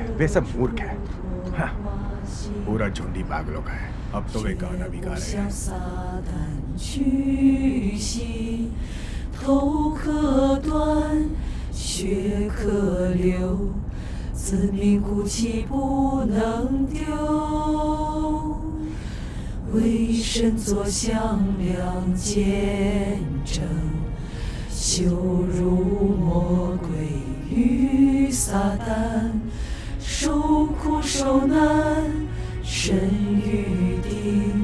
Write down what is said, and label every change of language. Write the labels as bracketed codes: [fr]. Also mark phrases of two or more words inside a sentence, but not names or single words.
[hi] वे सब मूर्ख है। हाँ, पूरा झुंडी पागलों का है। अब तो वे गाना भी गा रहे हैं। [zh] 头可断，血可流，自命骨气不能丢。为神作响亮见证，羞辱魔鬼与撒旦，受苦受难，神预定。